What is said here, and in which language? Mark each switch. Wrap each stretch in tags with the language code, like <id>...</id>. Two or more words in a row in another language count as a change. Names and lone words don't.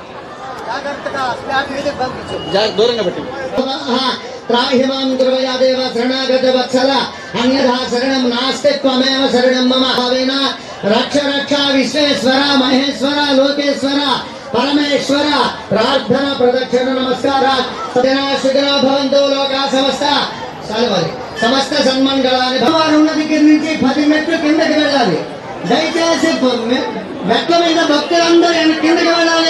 <sa>दूरंगा बट्टी त्राहिमां कृपया देव शरणागत वत्सल अन्यथा शरणं नास्ति त्वमेव शरणं मम भावेन रक्ष रक्ष विश्वेश्वर महेश्वर लोकेश्वर परमेश्वर प्रार्थना प्रदक्षिण नमस्कार सदना सुखिनो भवन्तु लोका समस्त</sa> <te>సమస్త సన్మంగళాన్ని భగవాన్ ఉన్న దగ్గర నుంచి 10 మెట్లు కిందకి వెళ్ళాలి. దయచేసి మెట్ల మీద భక్తులందరూ కిందకి వెళ్ళాలి.</te>